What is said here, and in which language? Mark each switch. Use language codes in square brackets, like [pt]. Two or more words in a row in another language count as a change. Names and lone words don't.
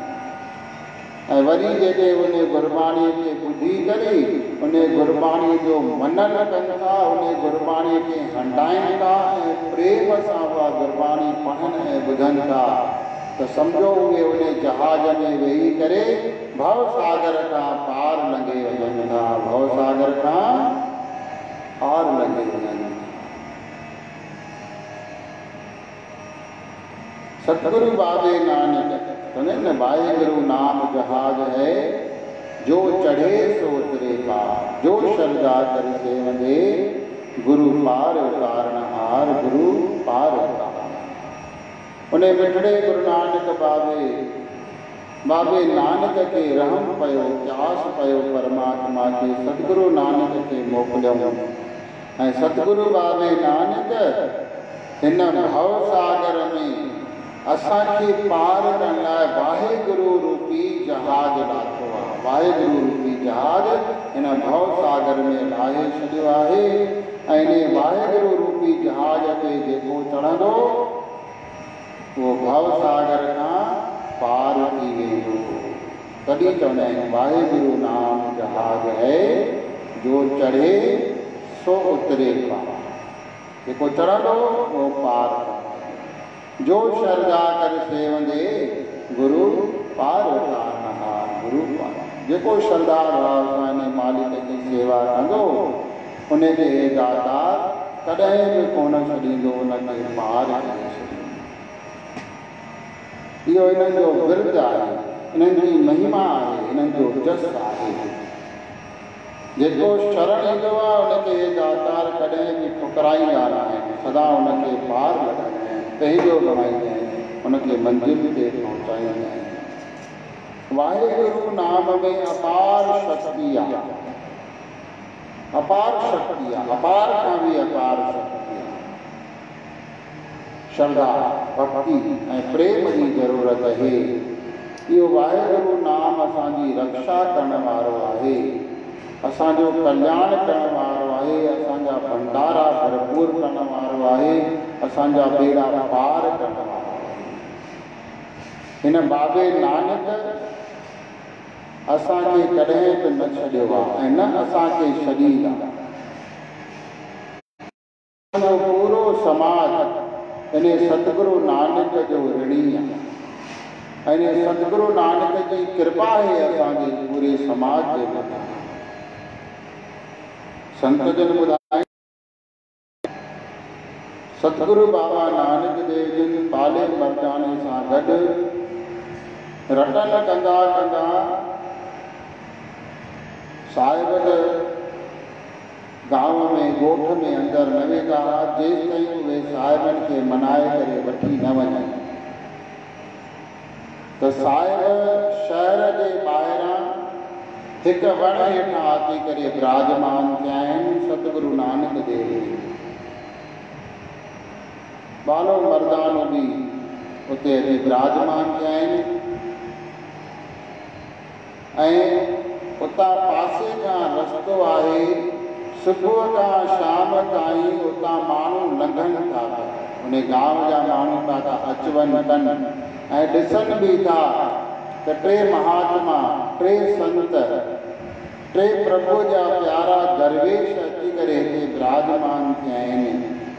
[sd] ऐं वरी जेके उन गुरबाणीअ खे ॿुधी करे उन गुरबाणीअ जो मनन कनि था, उन गुरबाणीअ खे हंडाइनि था ऐं प्रेम सां उहा गुरबाणी पढ़नि ऐं ॿुधनि था, त सम्झो उहे उन जहाज में वेही करे भव सागर खां पार लंघे वञनि था, भव सागर खां पार लंघे वञनि। सतगुरु बाबे नानक कहते न, [pa] ਵਾਹਿਗੁਰੂ ਨਾਮ ਜਹਾਜ਼ ਹੈ ਜੋ ਚੜ੍ਹੇ ਸੋ ਉਤਰੇ ਪਾਰ, ਜੋ ਸ਼ਰਧਾ ਕਰ ਸੇਵਦੇ ਗੁਰ ਪਾਰ ਉਤਾਰਣਹਾਰ, ਗੁਰ ਪਾਰ ਉਤਾਰਣਹਾਰ। [sd] उन मिठड़े गुरु नानक बाबे नानक के रहम पयो चास पयो परमात्मा के सतगुरु नानक के मोकिलियो। ऐं सतगुरु बाबे नानक हिन भव सागर में असांखे पार करण लाइ वाहेगुरु रूपी जहाज लाथो आहे। वाहेगुरु रूपी जहाज हिन भव सागर में लाहे छॾियो आहे ऐं इन वाहेगुरु रूपी जहाज ते जेको चढ़ंदो वो भव सागर खां पार थी वेंदो। तॾहिं चवंदा आहिनि [pa] ਵਾਹਿਗੁਰੂ ਨਾਮ ਜਹਾਜ਼ ਹੈ ਜੋ ਚੜ੍ਹੇ ਸੋ ਉਤਰੇ ਪਾਰ। [sd] जेको चढ़ंदो वो पार। [pa] ਜੋ ਸ਼ਰਧਾ ਕਰ ਸੇਵਦੇ ਗੁਰ ਪਾਰ ਉਤਾਰਣਹਾਰ। [sd] गुरु पार जेको श्रद्धा भाव सां इन मालिक जी सेवा कंदो उनखे दातार कॾहिं बि कोन छॾींदो, उनखे पार करे छॾींदो। इहो इन्हनि जो विर्त आहे, इन्हनि जी महिमा आहे, इन्हनि जो जस आहे। जेको शरण ईंदो आहे उनखे दातार कॾहिं बि ठुकराईंदा न आहिनि, सदा उनखे पार लॻाईंदा आहिनि, पंहिंजो बणाईंदा आहिनि, उनखे मंज़िल ते पहुचाईंदा आहिनि। वाहेगुरु नाम में अपार शक्ति आहे, अपार शक्ति आहे, अपार खां बि अपार शक्ति आहे। श्रद्धा भक्ति ऐं प्रेम जी ज़रूरत आहे। इहो वाहेगुरु नाम असांजी रक्षा करण वारो आहे, असांजो कल्याण करण वारो आहे, असांजा भंडारा भरपूर करण वारो आहे, असांजा बेड़ा पार करण वारो आहे। हिन बाबे नानक असांखे कॾहिं बि न छॾियो आहे ऐं न असांखे छॾींदा। असांजो पूरो समाज इन सतगुरु नानक जो ऋणी आहे ऐं इन सतगुरु नानक जी कृपा आहे असांजे पूरे समाज जे मथां। संत जन ॿुधाए सतगुरु बाबा नानक देव जिन पाले मर्दाने सां गॾु रटन कंदा कंदा साहिब गांव में ॻोठ में अंदरि न वेंदा हुआ जेसि ताईं उहे साहिबनि खे मनाए करे वठी न वञनि। त साहिब शहर जे ॿाहिरां हिकु वण हेठां अची करे विराजमान थिया आहिनि सतगुरु नानक देव जी। बालो मर्दानो बि उते अची विराजमान थिया आहिनि ऐं उतां पासे खां रस्तो आहे, सुबुह खां शाम ताईं उतां माण्हू लंघनि था, उन गांव जा माण्हू था अच वञ कनि ऐं ॾिसनि बि था त टे महात्मा, टे संत, टे प्रभु जा प्यारा दरवेश अची करे हिते विराजमान थिया आहिनि।